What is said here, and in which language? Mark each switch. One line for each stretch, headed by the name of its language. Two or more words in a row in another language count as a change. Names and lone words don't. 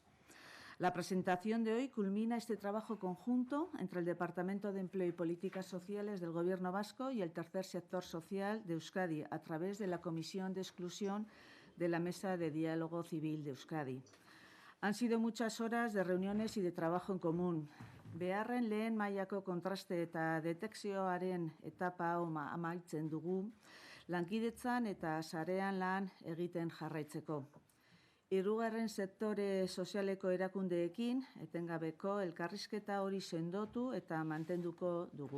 Spanish: La presentación de hoy culmina este trabajo conjunto entre el Departamento de Empleo y Políticas Sociales del Gobierno vasco y el tercer sector social de Euskadi a través de la Comisión de Exclusión de la Mesa de Diálogo Civil de Euskadi. Han sido muchas horas de reuniones y de trabajo en común.
Basque: Beharren lehen mailako kontraste eta detekzioaren etapa hau amaitzen dugu, lankidetzan eta sarean lan egiten jarraitzeko. Hirugarren sektore sozialeko erakundeekin etengabeko elkarrizketa hori sendotu eta mantenduko dugu.